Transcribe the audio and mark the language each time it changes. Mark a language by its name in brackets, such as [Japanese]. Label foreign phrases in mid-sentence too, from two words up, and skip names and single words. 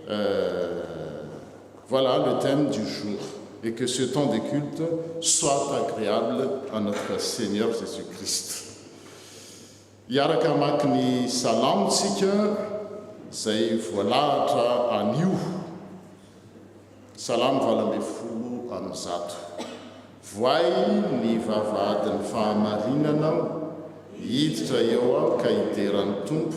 [French] Voilà le thème du jour. Et que ce temps de culte soit agréable à notre Seigneur Jésus-Christ. [Malagasy] Iaraka mamaky ny salamtsika zay voalahatra anio. Salamo 20:1. Voay ny vavahadin'ny fahamarinanao, hiditra eo aho ka hideran'ny Tompo.